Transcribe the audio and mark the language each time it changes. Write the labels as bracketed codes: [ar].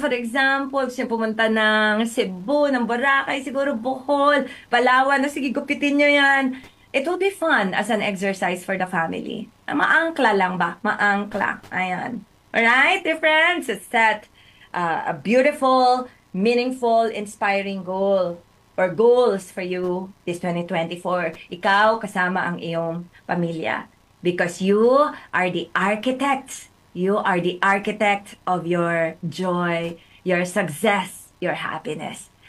[en] For example, [tl] gusto nyo pumunta ng Cebu, ng Boracay, siguro Bohol, Palawan, sige, gupitin nyo yan. [en] It will be fun as an exercise for the family. [tl] Maangkla lang ba? Maangkla. Ayan. [en] Alright, dear friends, it's set a beautiful, meaningful, inspiring goal or goals for you this 2024. [tl] Ikaw kasama ang iyong pamilya. [en] Because you are the architects. You are the architect of your joy, your success, your happiness.